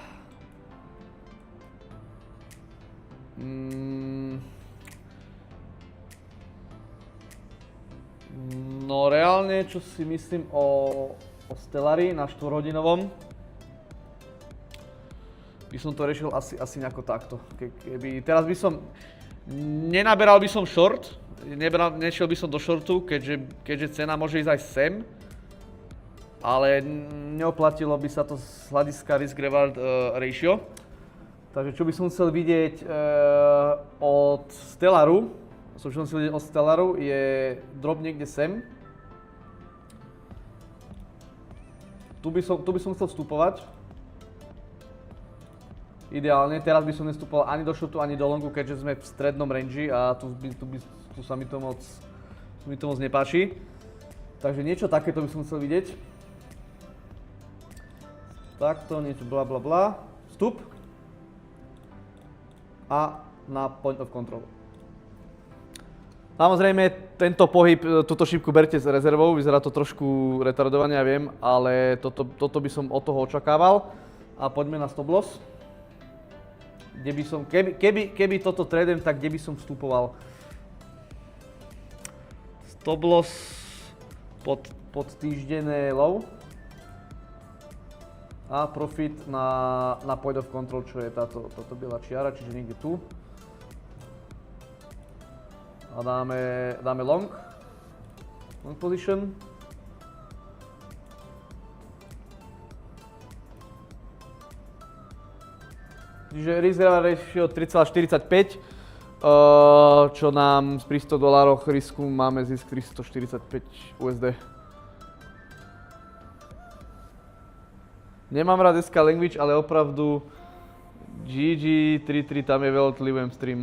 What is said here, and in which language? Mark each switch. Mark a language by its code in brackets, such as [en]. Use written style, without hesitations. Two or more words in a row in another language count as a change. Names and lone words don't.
[sk] No reálne, čo si myslím o Stellari na 4-hodinovom, by som to riešil asi nejako takto. Teraz by som, nenaberal by som short, nešiel by som do shortu, keďže cena môže ísť aj sem, ale neoplatilo by sa to z hľadiska [en] risk-reward ratio. [sk] Takže čo by som chcel vidieť od Stellaru, je drop niekde sem. Tu by som chcel vstupovať. Ideálne, teraz by som nevstupoval ani do shortu, ani do longu, keďže sme v strednom range a tu sa mi to moc nepáči. Takže niečo takéto by som chcel vidieť. Takto, niečo bla bla bla. Vstup. A na [en] point of control. [sk] Samozrejme, tento pohyb, túto šípku berte s rezervou, vyzerá to trošku retardovane, ja viem, ale toto by som od toho očakával. A poďme na [en] stop loss. [sk] Kde by som, keby toto tradem, tak kde by som vstupoval? [en] Stop loss [sk] pod týždenné low. A profit na [en] point of control, [sk] čo je táto biela čiara, čiže niekde tu. A dáme [en] long position. [sk] Čiže [en] risk-reward ratio [sk] 3,45, čo nám pri $100 risku máme zisk 345 USD. Nemám rád SK Language, ale opravdu GG 3.3, tam je veľtlivujem stream.